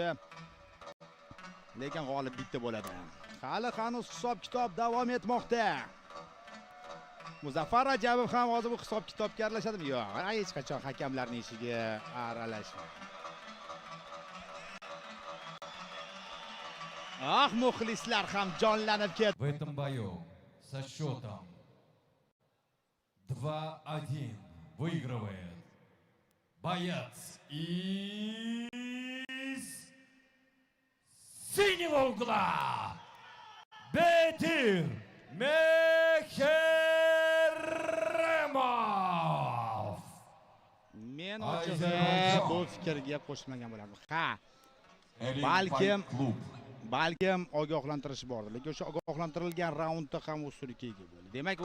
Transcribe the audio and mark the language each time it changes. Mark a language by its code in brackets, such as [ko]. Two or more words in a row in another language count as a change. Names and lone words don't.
[uz] Lekin g'olib bitta bo'ladi. Hali hanuz hisob-kitob davom etmoqda. Muzaffar Rajabov ham hozir bu hisob-kitobga aralashadimi? Yo'q, hech qachon hakamlarning ishiga aralashmaydi. Muxlislar ham jonlanib ketdi. [ru] В этом бою со счетом 2-1 выигрывает боец из синего угла Бетир Mehrimov. [uz] Men ochig'i bu fikrga qo'shilmagan bo'lardim. Balkim ogohlantirish bordi, lekin o'sha ogohlantirilgan raundda ham ustunlikka ega bo'ldi.